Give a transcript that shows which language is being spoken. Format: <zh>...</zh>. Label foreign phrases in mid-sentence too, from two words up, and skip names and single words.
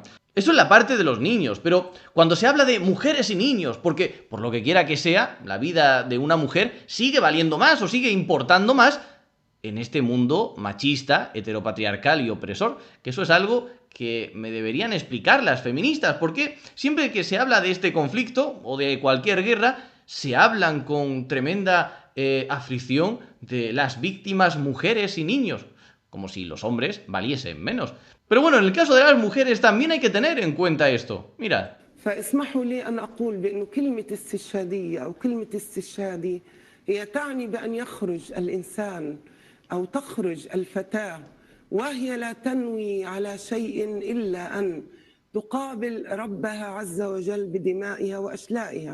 <es>Eso es la parte de los niños, pero cuando se habla de mujeres y niños, porque por lo que quiera que sea, la vida de una mujer sigue valiendo más o sigue importando más en este mundo machista, heteropatriarcal y opresor, que eso es algo que me deberían explicar las feministas, porque siempre que se habla de este conflicto o de cualquier guerra, se hablan con tremenda aflicción de las víctimas mujeres y niños, como si los hombres valiesen menos. Pero bueno, en el caso de las mujeres también hay que tener en cuenta esto. Mirad.</es> <ar>فاسمحوا لي أن أقول بأن كلمة استشهادية أو كلمة استشهادي هي تعني بأن يخرج الإنسان أو تخرج الفتاة وهي لا تنوي على شيء إلا أن تقابل ربها عز وجل بدمائها وأشلائها.</ar>